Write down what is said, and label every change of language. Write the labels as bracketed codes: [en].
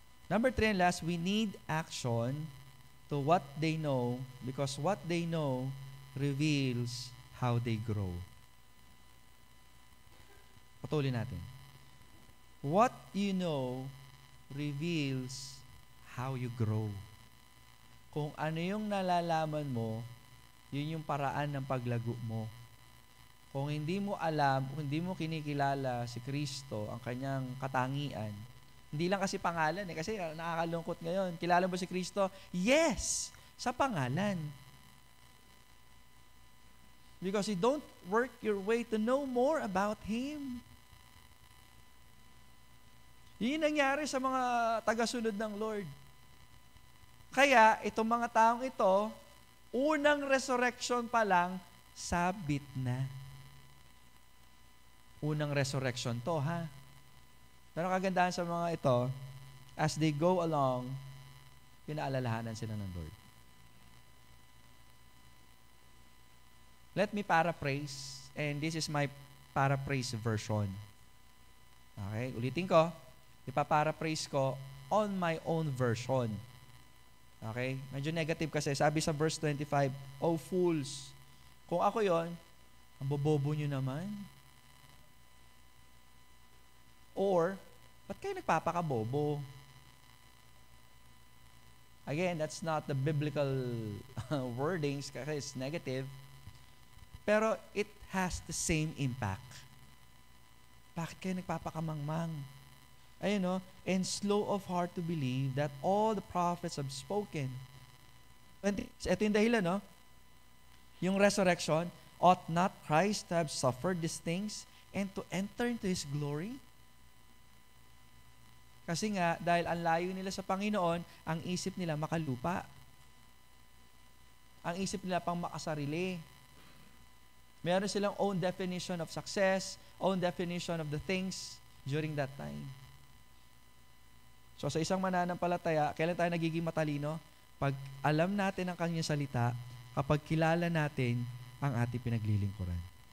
[en] Number 3 and last, we need action to what they know because what they know reveals how they grow. [tl] Patuloy natin. [en] What you know reveals how you grow. [tl] Kung ano yung nalalaman mo, yun yung paraan ng paglago mo. Kung hindi mo alam, kung hindi mo kinikilala si Kristo, ang kanyang katangian, hindi lang kasi pangalan kasi nakakalungkot ngayon. Kilala mo si Kristo? Yes! Sa pangalan. [en] Because you don't work your way to know more about Him. [tl] Yun yung nangyari sa mga tagasunod ng Lord. Kaya, itong mga taong ito, unang resurrection pa lang, sabit na. Unang resurrection to, ha? Pero kagandahan sa mga ito, [en] as they go along, [tl] pinaalalahanan sila ng Lord. [en] Let me paraphrase, and this is my paraphrase version. [tl] Okay, ulitin ko. Ipaparaphrase ko [en] on my own version. [tl] Okay? Medyo negative kasi. Sabi sa verse 25, [en] "Oh fools, [tl] kung ako yon, ang bobobo nyo naman." Or, ba't kayo nagpapakabobo? [en] Again, that's not the biblical wordings kasi it's negative. [tl] Pero [en] it has the same impact. [tl] Bakit kayo nagpapakamangmang? Ayun, no? [en] And slow of heart to believe that all the prophets have spoken. [tl] Ito yung dahilan, no? Yung resurrection, [en] ought not Christ to have suffered these things and to enter into His glory? [tl] Kasi nga, dahil ang layo nila sa Panginoon, ang isip nila makalupa. Ang isip nila pang makasarili. Meron silang [en] own definition of success, own definition of the things during that time. [tl] So sa isang mananampalataya, kailan tayo nagiging matalino? Pag alam natin ang kanyang salita, kapag kilala natin ang ating pinaglilingkuran.